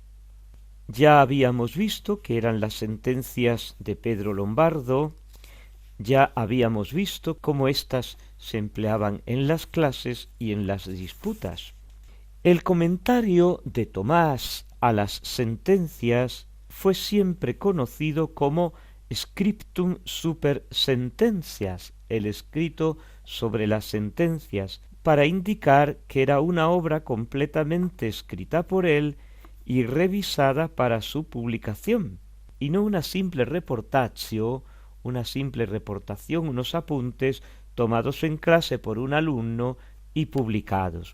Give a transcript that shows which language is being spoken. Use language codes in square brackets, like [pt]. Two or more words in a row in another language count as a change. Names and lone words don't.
[es] Ya habíamos visto que eran las sentencias de Pedro Lombardo, Ya habíamos visto cómo éstas se empleaban en las clases y en las disputas. El comentario de Tomás a las sentencias fue siempre conocido como [la] scriptum super sententias, [es] el escrito sobre las sentencias, para indicar que era una obra completamente escrita por él y revisada para su publicación, y no una simple reportatio, una simple reportación, unos apuntes tomados en clase por un alumno y publicados.